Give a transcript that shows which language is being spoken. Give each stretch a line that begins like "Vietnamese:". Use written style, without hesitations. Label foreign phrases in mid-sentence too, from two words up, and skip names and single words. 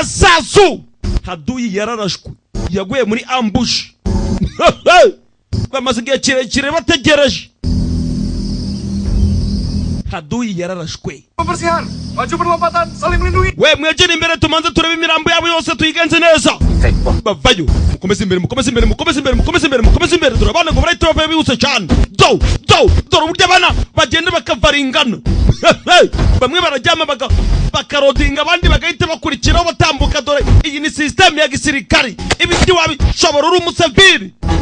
Kinyarwanda: sasu Haduyi yararashwe yaguye muri ambush bamaze igihe kirekire bategereje Haduyi yararashwe
Indonesian: Pembersihan, maju perlompatan, saling melindungi.
Kinyarwanda: We mwegere imbere tumanze turebe imirambo yabo yose tuyigenze neza bavayo mukomeze imbere turabana ngo barahita bavayo bihuse cyane dore uburyo abana bagenda bakavaringana bamwe barajyama bakarodinga abandi bagahita bakurikiraho batambuka dore iyi ni system ya gisirikari ibindi wabishobora uri umusaviri